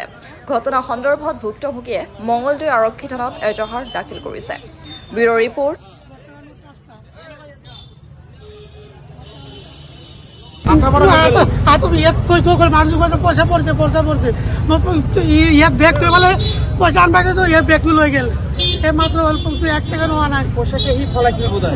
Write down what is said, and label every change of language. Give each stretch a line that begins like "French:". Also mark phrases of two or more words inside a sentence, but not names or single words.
Assamese: ঘটনা সন্দৰ্ভত ভুক্তভোগীয়ে মঙ্গলদৈ আৰক্ষী থানাত এজাহাৰ দাখিল কৰিছে। ব্যুৰো ৰিপৰ্ট। পইচা পড়ছে ইয়াত বেগটো মানে পইচা আনবা গেছো ইয়াত বেগটো লৈ গেল এই মাত্র অল্প 1 সেকেন্ড হোৱা নাই পইচাকে সি ফলাইছিল বোধহয়